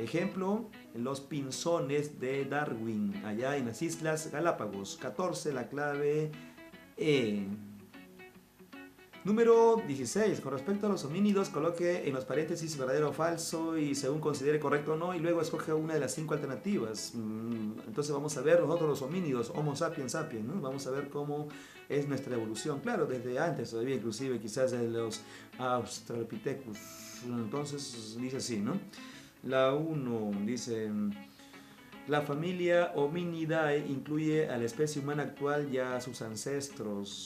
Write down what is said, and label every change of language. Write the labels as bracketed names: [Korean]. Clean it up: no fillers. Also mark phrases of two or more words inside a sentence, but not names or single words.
[Spanish] Ejemplo, los pinzones de Darwin, allá en las Islas Galápagos. 14, la clave E. Número 16. Con respecto a los homínidos, coloque en los paréntesis verdadero o falso y según considere correcto o no y luego escoge una de las 5 alternativas. Entonces vamos a ver nosotros los homínidos, Homo sapiens sapiens, ¿no? Vamos a ver cómo es nuestra evolución. Claro, desde antes todavía, inclusive quizás de los Australopithecus. Entonces dice así, ¿no? La 1 dice: la familia Hominidae incluye a la especie humana actual y a sus ancestros.